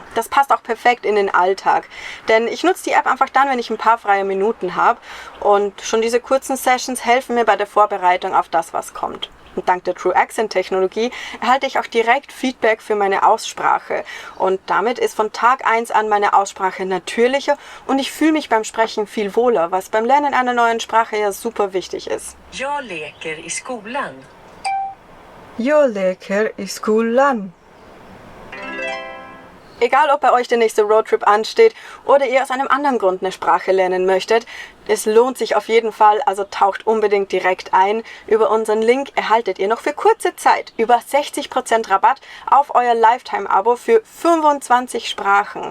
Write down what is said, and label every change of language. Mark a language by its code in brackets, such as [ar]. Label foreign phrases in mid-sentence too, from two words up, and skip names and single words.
[de] Das passt auch perfekt in den Alltag, denn ich nutze die App einfach dann, wenn ich ein paar freie Minuten habe und schon diese kurzen Sessions helfen mir bei der Vorbereitung auf das, was kommt. Und dank der True Accent Technologie erhalte ich auch direkt Feedback für meine Aussprache. Und damit ist von Tag 1 an meine Aussprache natürlicher und ich fühle mich beim Sprechen viel wohler, was beim Lernen einer neuen Sprache ja super wichtig ist. [sv] Jag leker i skolan. Jag leker i skolan. [de] Egal, ob bei euch der nächste Roadtrip ansteht oder ihr aus einem anderen Grund eine Sprache lernen möchtet, es lohnt sich auf jeden Fall, also taucht unbedingt direkt ein. Über unseren Link erhaltet ihr noch für kurze Zeit über 60% Rabatt auf euer Lifetime-Abo für 25 Sprachen.